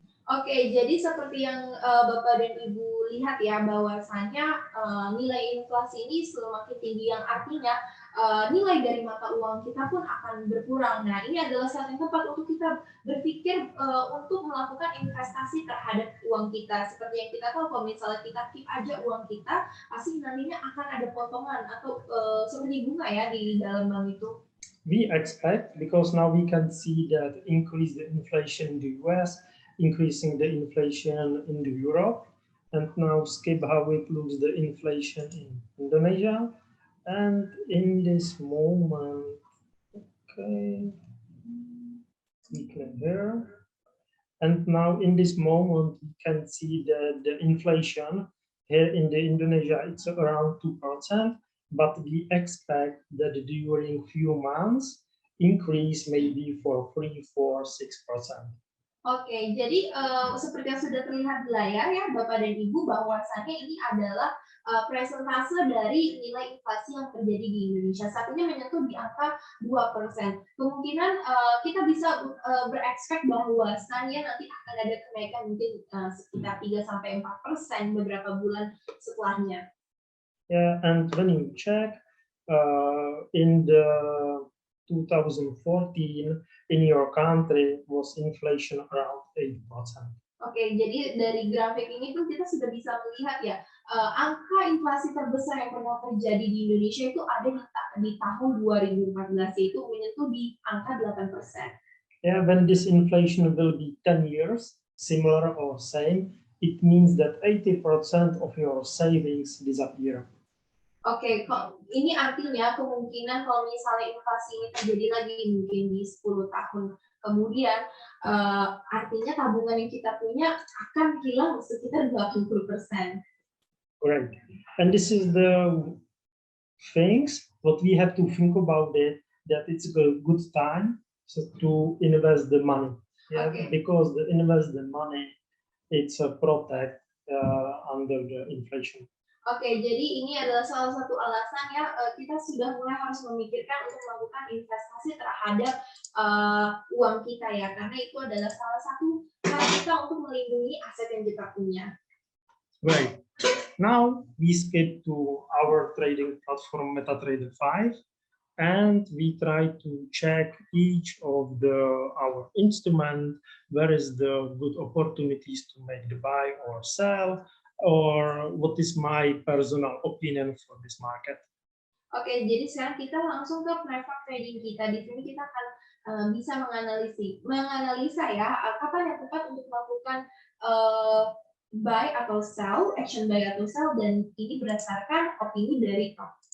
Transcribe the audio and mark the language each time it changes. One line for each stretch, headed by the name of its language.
Indonesian: Oke, jadi seperti yang Bapak dan Ibu lihat ya, bahwasanya nilai inflasi ini semakin tinggi, yang artinya nilai dari mata uang kita pun akan berkurang. Nah, ini adalah saat yang tepat untuk kita berpikir untuk melakukan investasi terhadap uang kita. Seperti yang kita tahu, kalau misalnya kita keep aja uang kita, pasti nantinya akan ada potongan atau seperti bunga ya di dalam bank itu.
English: We expect, because now we can see that increase the inflation in the US, increasing the inflation in the Europe, and now skip how it looks the inflation in Indonesia. And in this moment, okay, we can here. And now in this moment, we can see that the inflation here in the Indonesia, it's around 2%, but we expect that during few months, increase maybe for 3, 4, 6%.
Indonesian: Oke, jadi seperti yang sudah terlihat di layar ya Bapak dan Ibu, bahwasannya ini adalah presentase dari nilai inflasi yang terjadi di Indonesia. Saat ini menyentuh di angka 2%. Kemungkinan kita bisa berekspek bahwasannya nanti akan ada kenaikan mungkin sekitar 3-4% beberapa bulan setelahnya.
English: Yeah, and when you check in the 2014 in your country was inflation around 8%.
Indonesian: Oke, jadi dari grafik ini pun kita sudah bisa melihat ya angka inflasi terbesar yang pernah terjadi di Indonesia itu ada di tahun 2014, yaitu menyentuh di angka 8%.
English: Yeah, when this inflation will be 10 years, similar or same, it means that 80% of your savings disappear.
Indonesian: Oke, ini artinya kemungkinan kalau misalnya inflasi ini terjadi lagi mungkin di 10 tahun kemudian, artinya tabungan yang kita punya akan hilang sekitar 80%.
English: Correct. And this is the things what we have to think about it, that it's a good time to invest the money. Yeah, Okay. because the invest the money, it's a protect under the inflation.
Indonesian: Oke, jadi ini adalah salah satu alasan ya kita sudah mulai harus memikirkan untuk melakukan investasi terhadap uang kita ya, karena itu adalah salah satu cara kita untuk melindungi aset yang kita punya.
English: Right. Now we skip to our trading platform MetaTrader 5, and we try to check each of our instrument, where is the good opportunities to make the buy or sell, or what is my personal opinion for this market.
Indonesian: Oke, jadi sekarang kita langsung ke platform trading kita. Di sini kita akan bisa menganalisa ya kapan yang tepat untuk melakukan buy atau sell, action buy atau sell, dan ini berdasarkan opini dari Tom.